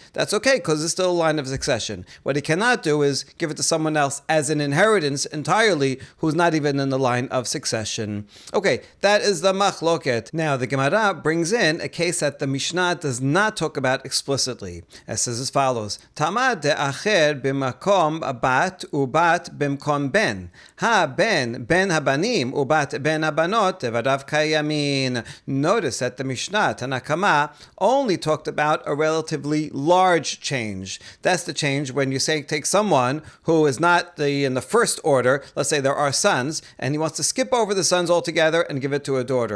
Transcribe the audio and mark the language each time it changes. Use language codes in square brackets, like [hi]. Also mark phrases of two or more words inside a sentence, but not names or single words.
[en] That's okay, because it's still a line of succession. What he cannot do is give it to someone else as an inheritance entirely, who's not even in the line of succession. Okay, that is the machloket. Now, the Gemara brings in a case that the Mishnah does not talk about explicitly. It says as follows, [he] תנא דאחר במקום בת ובת במקום בן. הא בן הבנים ובת בן הבנות דבריו קיימין. [en] Notice that the Mishnah, [he] תנא קמא, [en] only talked about a relatively large change. That's the change when you say take someone who is not in the first order, let's say there are sons, and he wants to skip over the sons altogether and give it to a daughter.